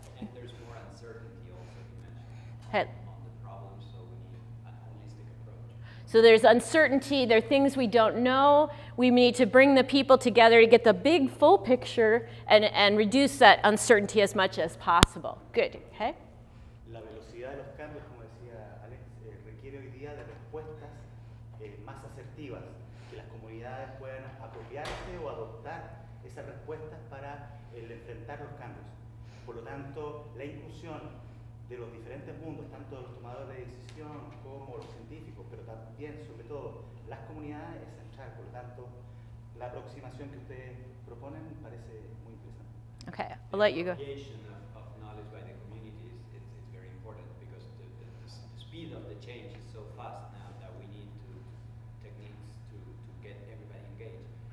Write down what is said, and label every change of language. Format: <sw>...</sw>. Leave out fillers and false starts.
<en>And there's more uncertainty also, you mentioned, on the problems, so we need a holistic approach. So there's uncertainty, there are things we don't know. We need to bring the people together to get the big full picture and reduce that uncertainty as much as possible. Good, okay?</en> <es>La velocidad de los cambios, como decía Alex, requiere hoy día de respuestas más asertivas, que las comunidades puedan apropiarse o adoptar esas respuestas para enfrentar los cambios. Por lo tanto, la inclusión de los diferentes mundos, tanto de los tomadores de decisión como los científicos, pero también, sobre todo, las comunidades, es central. Por lo tanto, la aproximación que ustedes proponen me parece muy interesante.</es> <en>Okay, I'll let you go. Application of knowledge by the communities, it's very important because the speed of the change is so fast now that we need techniques to get everybody engaged.</en>